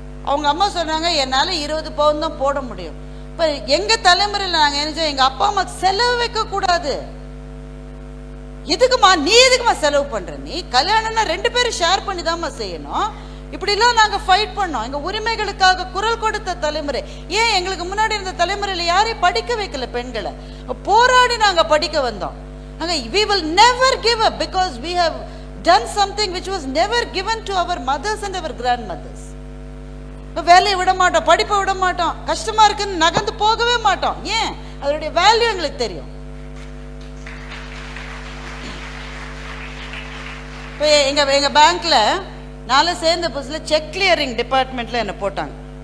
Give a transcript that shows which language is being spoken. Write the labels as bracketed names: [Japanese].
[Tamil] அவங்க அம்மா சொன்னாங்க என்னால 20 பவுன் தான் போட முடியும். இப்ப எங்க தலைமுறையில் நாங்க என்ன, எங்க அப்பா அம்மாக்கு செலவு வைக்க கூடாது. எதுக்குமா நீ எதுக்குமா செலவு பண்ற? நீ கல்யாணம்னா 2 பேரும் ஷேர் பண்ணி தான்மா செய்யணும். இப்படிலாம் நாங்க ஃபைட் பண்ணோம். எங்க உரிமைகளுக்காக குரல் கொடுத்த தலைமுறை. ஏன் எங்களுக்கு முன்னாடி இருந்த தலைமுறையில யாரையும் படிக்க வைக்கல பெண்களை? போராடி நாங்க படிக்க வந்தோம். [English] we will never give up because we have done something which was never given to our mothers and our grandmothers. [Tamil] வேலையை விட மாட்டோம், படிப்பை விட மாட்டோம், கஷ்டமா இருக்குன்னு நகர்ந்து போகவே மாட்டோம். ஏன்? அதனுடைய வேல்யூ எங்களுக்கு தெரியும். இப்போ எங்க பேங்க்ல நாளை சேர்ந்த புதுசுல செக் கிளியரிங் டிபார்ட்மெண்ட்ல என்ன போட்டாங்க.